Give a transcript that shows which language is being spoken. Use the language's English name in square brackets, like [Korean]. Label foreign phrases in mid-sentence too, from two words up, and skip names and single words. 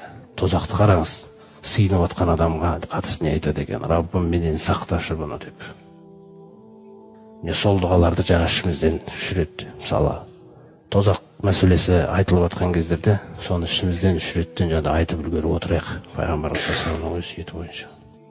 [Kazakh] Тозақты қараңыз, сыйынып отқан адамға қатысты не айтады екен: "Раббым менен сақташы бұны" деп. Не сол дұғаларды жаңа ішімізден үш рет, мысалы тозақ мәселесі айтылып отқан кездерде, соны ішімізден үш реттен айтып үлгеріп отырайық. Пайғамбарымыз [Arabic] صلى الله عليه وسلم [Kazakh] өсиеті бойынша.